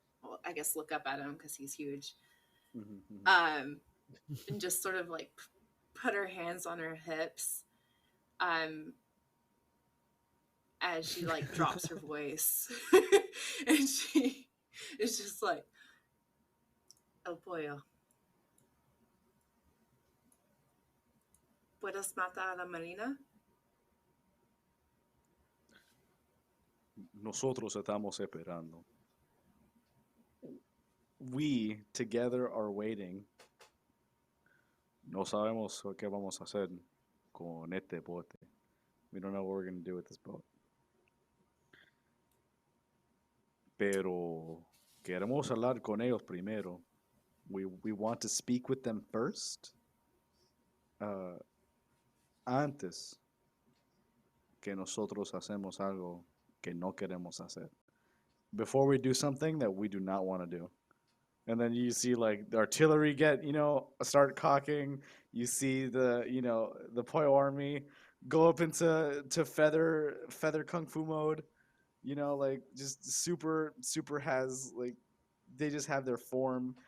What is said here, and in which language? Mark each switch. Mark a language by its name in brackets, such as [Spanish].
[English] Well, I guess look up at him because he's huge. And just sort of like put her hands on her hips as she like drops her voice. And she is just like, "El pollo. [Spanish] ¿Puedes matar a la marina?" Nosotros estamos esperando. [English] We together are waiting. [Spanish] No sabemos qué vamos a hacer con este bote. [English] We don't know what we're going to do with this boat. [Spanish] Pero queremos hablar con ellos primero. [English] We want to speak with them first. [Spanish] Antes que nosotros hacemos algo que no queremos hacer. [English] Before we do something that we do not want to do. And then you see like the artillery get, start cocking. You see the, the Pollo army go up into feather kung fu mode. Like just super has like they just have their form.